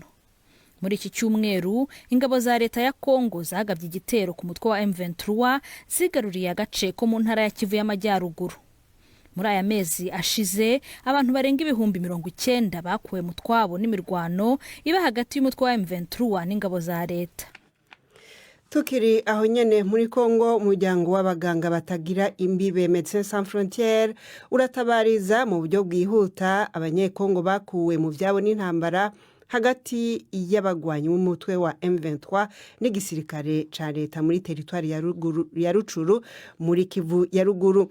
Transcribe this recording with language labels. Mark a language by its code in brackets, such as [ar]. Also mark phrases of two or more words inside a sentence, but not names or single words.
[rw] Muri iki cyumweru ingabo za leta ya Kongo zagabye igitero ku mutwe wa M23 zigaruriye agace ko mu ntara ya Kivu y'Amajyaruguru. Muri aya mezi ashize abantu barenga 90,000 bakuwe mu twabo n'imirwano iba hagati y'umutwe wa M23 n'ingabo za leta. [rn] Tukiri aho nyene muri Kongo, umuryango w'abaganga batagira imbibe Médecins Sans Frontières uratabariza mu buryo bwihuta abanyekongo bakuwe mu vyabo n'intambara hagati y'abagwanyi b'umutwe wa M23 n'igisirikare ca leta muri teritwari ya Rucuru muri Kivu ya ruguru.